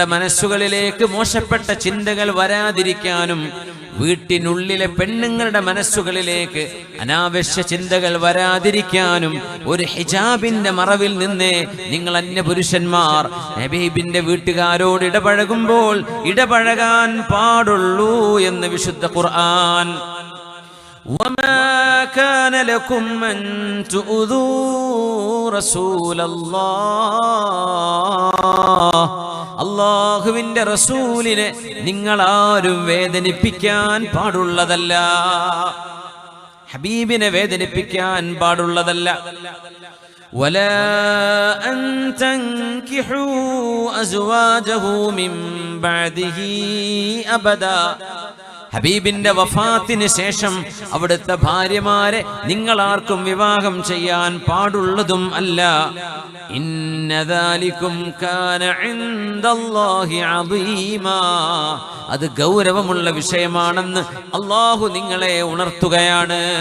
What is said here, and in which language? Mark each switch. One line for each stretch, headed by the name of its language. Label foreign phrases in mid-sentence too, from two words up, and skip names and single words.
Malayalam: മനസ്സുകളിലേക്ക് മോശപ്പെട്ട ചിന്തകൾ വരാതിരിക്കാനും വീട്ടിനുള്ളിലെ പെണ്ണുങ്ങളുടെ മനസ്സുകളിലേക്ക് അനാവശ്യ ചിന്തകൾ വരാതിരിക്കാനും ഒരു ഹിജാബിന്റെ മറവിൽ നിന്ന് നിങ്ങൾ അന്യപുരുഷന്മാർ ഹബീബിന്റെ വീട്ടുകാരോട് ഇടപഴകുമ്പോൾ ഇടപഴകാൻ പാടുള്ളൂ എന്ന് വിശുദ്ധ ഖുർആൻ.
Arabic: وما كان لكم أن تؤذوا رسول الله
Malayalam: അല്ലാഹുവിന്റെ റസൂലിനെ നിങ്ങൾ ആരും വേദനിപ്പിക്കാൻ പാടുള്ളതല്ല, ഹബീബിനെ വേദനിപ്പിക്കാൻ പാടുള്ളതല്ല.
Arabic: ولا أن تنكحوا أزواجه من بعده أبدا
Malayalam: ഹബീബിന്റെ വഫാത്തിന് ശേഷം അവിടുത്തെ ഭാര്യമാരെ നിങ്ങൾ ആർക്കും വിവാഹം ചെയ്യാൻ പാടുള്ളതും അല്ല.
Arabic: إن ذلكم كان عند الله عظيما
Malayalam: അത് ഗൗരവമുള്ള വിഷയമാണെന്ന് അല്ലാഹു നിങ്ങളെ ഉണർത്തുകയാണ്.